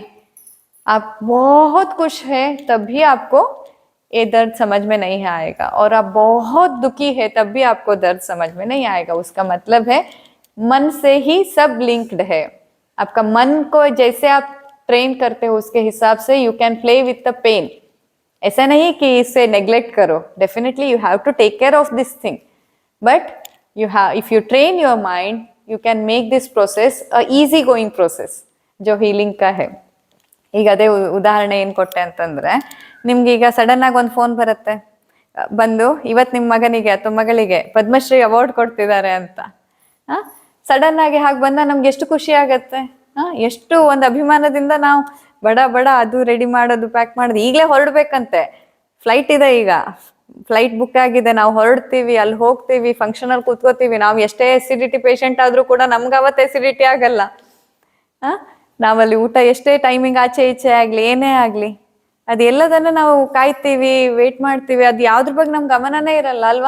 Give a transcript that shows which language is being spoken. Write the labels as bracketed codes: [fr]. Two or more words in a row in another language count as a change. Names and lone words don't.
[hi] आप बहुत खुश हैं तब भी आपको ये दर्द समझ में नहीं आएगा, और आप बहुत दुखी है तब भी आपको दर्द समझ में नहीं आएगा। उसका मतलब है मन से ही सब लिंक्ड है। आपका मन को जैसे आप ट्रेन करते हो उसके हिसाब से [en] you can play with the pain. [hi] ऐसा नहीं कि इसे नेग्लेक्ट करो, [en] definitely you have to take care of this thing, but if you train your mind, you can make this process a easy going process [hi] जो healing का है। [kn] ಈಗ ಅದೇ ಉದಾಹರಣೆ ಏನು ಕೊಟ್ಟೆ ಅಂತಂದ್ರೆ, ನಿಮ್ಗೆ ಈಗ ಸಡನ್ ಆಗಿ ಒಂದು ಫೋನ್ ಬರುತ್ತೆ, ಬಂದು ಇವತ್ತು ನಿಮ್ಮ ಮಗನಿಗೆ ಅಥವಾ ಮಗಳಿಗೆ ಪದ್ಮಶ್ರೀ ಅವಾರ್ಡ್ ಕೊಡ್ತಿದ್ದಾರೆ ಅಂತ, ಸಡನ್ ಆಗಿ ಹಾಗೆ ಬಂದ ನಮ್ಗೆ ಎಷ್ಟು ಖುಷಿ ಆಗತ್ತೆ, ಎಷ್ಟು ಒಂದು ಅಭಿಮಾನದಿಂದ ನಾವು ಬಡ ಬಡ ಅದು ರೆಡಿ ಮಾಡೋದು, ಪ್ಯಾಕ್ ಮಾಡೋದು, ಈಗಲೇ ಹೊರಡ್ಬೇಕಂತೆ, ಫ್ಲೈಟ್ ಇದೆ, ಈಗ [en] flight book [kn] ಆಗಿದೆ, ನಾವು ಹೊರಡ್ತೀವಿ, ಅಲ್ಲಿ ಹೋಗ್ತೀವಿ, ಫಂಕ್ಷನ್ ಅಲ್ಲಿ ಕೂತ್ಕೋತೀವಿ, ನಾವು ಎಷ್ಟೇ [en] acidity patient [kn] ಆದ್ರೂ ಕೂಡ ನಮ್ಗೆ ಅವತ್ತು ಎಸಿಡಿಟಿ ಆಗಲ್ಲ, ನಾವಲ್ಲಿ ಊಟ ಎಷ್ಟೇ ಟೈಮಿಂಗ್ ಆಚೆ ಈಚೆ ಆಗ್ಲಿ, ಏನೇ ಆಗ್ಲಿ, ಅದೆಲ್ಲದನ್ನ ನಾವು ಕಾಯ್ತೀವಿ, ವೇಟ್ ಮಾಡ್ತೀವಿ, ಅದು ಯಾವ್ದ್ರ ಬಗ್ಗೆ ನಮ್ ಗಮನನೇ ಇರಲ್ಲ ಅಲ್ವಾ?